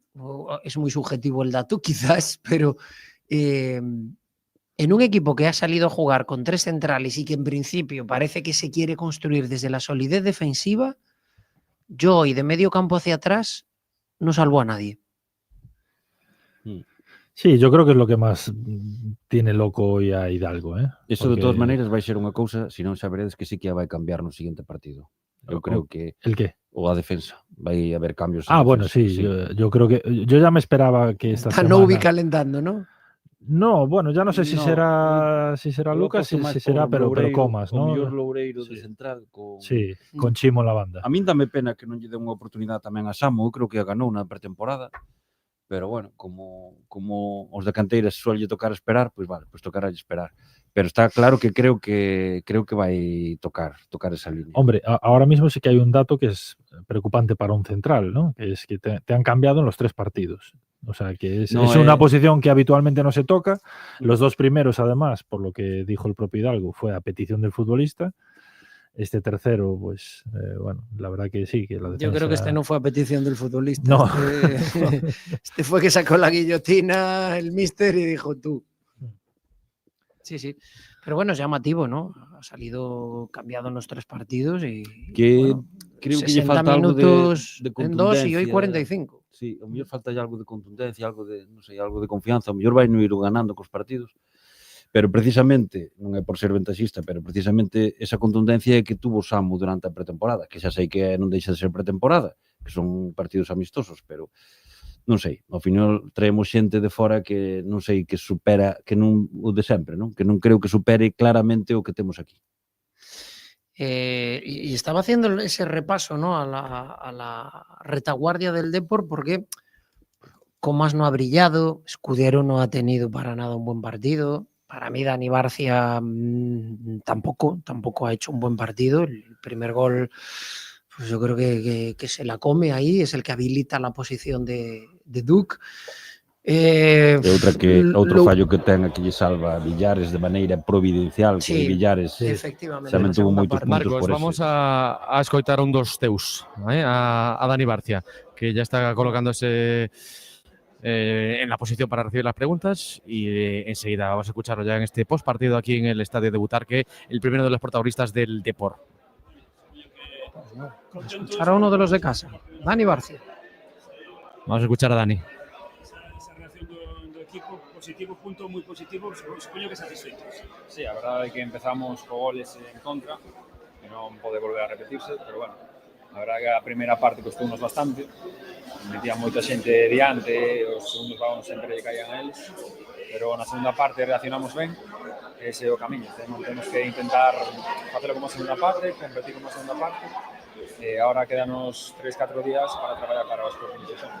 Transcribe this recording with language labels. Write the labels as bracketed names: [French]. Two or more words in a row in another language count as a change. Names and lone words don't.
[Spanish] Es muy subjetivo el dato, quizás, pero en un equipo que ha salido a jugar con 3 centrales y que en principio parece que se quiere construir desde la solidez defensiva, yo hoy de medio campo hacia atrás no salvo a nadie. Sí, yo creo que es lo que más tiene loco hoy a Hidalgo. [Galician] Eso de todas maneiras vai ser unha cousa, se non saberedes que sí que vai cambiar no seguinte partido. Eu creo que... [Spanish] ¿El qué? [Galician] O a defensa. Vai haber cambios. [Spanish] Bueno, sí. Yo creo que... Yo ya me esperaba que esta semana... Novi calentando, ¿no? No, bueno, ya no sé si será Lucas, si será, pero Comas, ¿no? [Galician] O mellor Loureiro de central con... [Spanish] Sí, con Chimo en la banda. [Galician] A min dame pena que non lle den unha oportunidade tamén a Samu, eu creo que a ganou na pretemporada, pero bueno, como os de canteiras suele tocar esperar, pois vale, pois tocará esperar. Pero está claro que creo que vai tocar esa línea. [Spanish] Hombre, ahora mismo sí que hay un dato que es preocupante para un central, ¿no? Que es que te han cambiado en los 3 partidos. O sea, que es una posición que habitualmente no se toca. Los 2 primeros, además, por lo que dijo el propio Hidalgo, fue a petición del futbolista. Este tercero, pues, bueno, la verdad que sí. Que la defensa... Yo creo que este no fue a petición del futbolista. No. Este fue que sacó la guillotina el míster y dijo tú. Sí. Pero bueno, es llamativo, ¿no? Ha salido cambiado en los 3 partidos y... [Galician] Bueno, creo que lle falta algo de contundencia. [Spanish] En 2 y hoy 45. Sí, [Galician] a mellor falta algo de contundencia, algo de, non sei, algo de confianza. A mellor vai non ir ganando cos partidos. Pero precisamente, non é por ser ventaxista, pero precisamente esa contundencia é que tuvo Samu durante a pretemporada, que xa sei que non deixa de ser pretemporada, que son partidos amistosos, pero non sei, ao final traemos xente de fora que non sei, que supera, que non o de sempre, non? Que non creo que supere claramente o que temos aquí. [Spanish] Y estaba haciendo ese repaso, ¿no? a la retaguardia del Depor, porque Comas no ha brillado, Escudero no ha tenido para nada un buen partido, Para mí Dani Barcia tampoco ha hecho un buen partido. El primer gol, pues yo creo que se la come ahí, es el que habilita la posición de Duque. [Galician] Outro fallo que ten aquí lle salva a Villares de maneira providencial, que Villares tamén tuvo moitos puntos Marcos, por vamos a escoitar un dos teus, a Dani Barcia, [Spanish] que ya está colocándose en la posición para recibir las preguntas y enseguida vamos a escucharlo ya en este postpartido aquí en el estadio de Butarque, el primero de los protagonistas del Depor. Escuchar a uno de los de casa, Dani Barcia. Vamos a escuchar a Dani. [Galician] Positivo, punto moi positivo, supoño que satisfeitos. Sí, a verdade é que empezamos co goles en contra, que non pode volver a repetirse, pero bueno, a verdade é que a primeira parte costounos bastante, metía moita xente diante, os segundos balóns sempre lle caían a eles, pero na segunda parte reaccionamos ben, ese é o camiño, temos que intentar facelo como a segunda parte, competir como a segunda parte, e agora quedanos 3-4 días para traballar para os próximos xogos.